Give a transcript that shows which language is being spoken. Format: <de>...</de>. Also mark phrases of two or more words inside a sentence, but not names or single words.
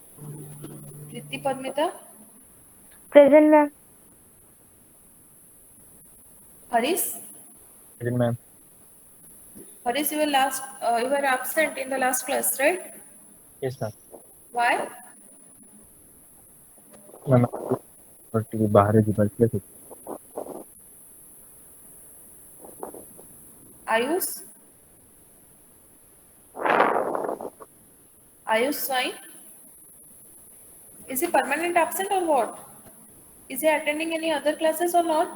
<en>Priti Padmita. Present, ma'am. Haris? Present, ma'am. Haris, you were absent in the last class, right? Yes, ma'am. Why? Ma'am,</en> <or>ଟିକେ ବାହାରେ ଯିବାର ଥିଲା ତ।</or> <en>Ayush? Ayush Swine? Is he permanent absent or what? Is he attending any other classes or not?</en>